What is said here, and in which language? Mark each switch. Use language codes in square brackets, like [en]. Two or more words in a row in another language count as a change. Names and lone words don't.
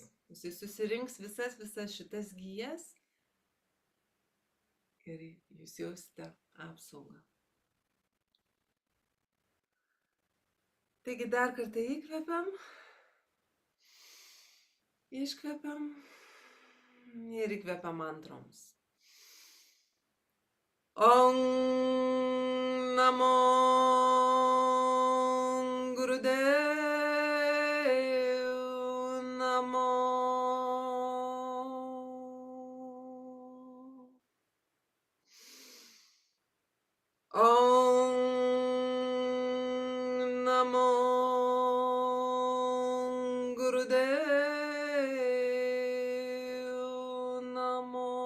[lt] Jisai susirinks visas šitas gijas ir jūs jausite apsaugą. Taigi dar kartą įkvepiam, iškvepiam ir įkvepiam mantroms. [sa] Om Namo Gurudev Namo. Om Namo Gurudev Namo.